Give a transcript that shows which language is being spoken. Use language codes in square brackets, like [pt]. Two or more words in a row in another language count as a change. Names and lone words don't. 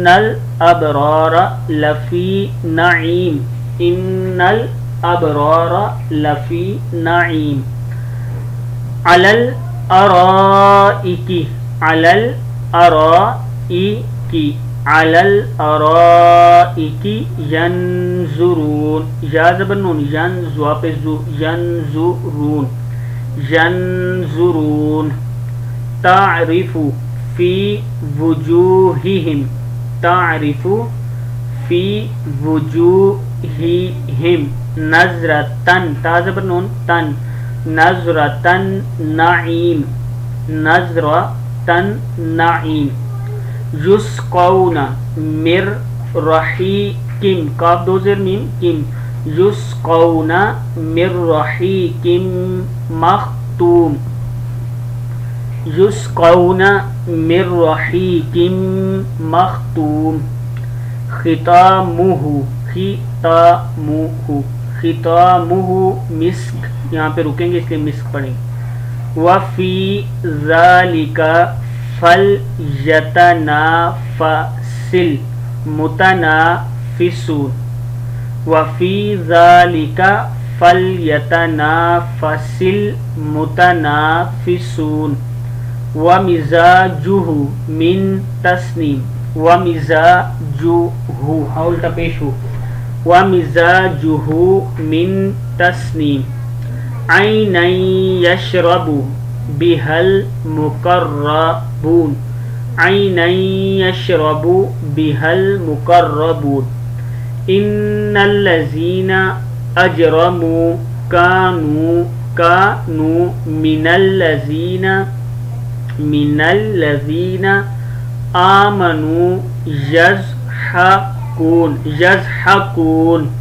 [ar] الابرار لفی نعیم، ان الابرار لفی نعیم، علی الارائک، علی الارائک، علی الارائک ینظرون، [ur] یا زبر نون، [ar] ینظر پہ زو، ینظرون، ینظرون، تعرف فی وجوہہم، تعرف فی وجوہہم نظرتن، [ur] تا زبر نون تن، [ar] نظرتن نعیم، نظرتن نعیم، یسقون من رحیق، [ur] کاف دو زیر میم کم، [ar] یسقون من رحیق مختوم، یسقون من رحیق مختوم، ختامہ، ختامہ، ختامہ مسک، [ur] یہاں پہ رکیں گے اس لیے مسک پڑھیں گے، [ar] وفی ذالک فلیتنافس المتنافسون، وفی ذالک فلیتنافس المتنافسون، ومزاجہ من تسنیم، ومزاجہ [ur] الٹا پیش ہو، [ar] ومزاجہ من تسنیم، عینا یشرب بها المقربون، عینا یشرب بها المقربون، ان الذین اجرموا كانوا من الذین آمنوا یضحکون،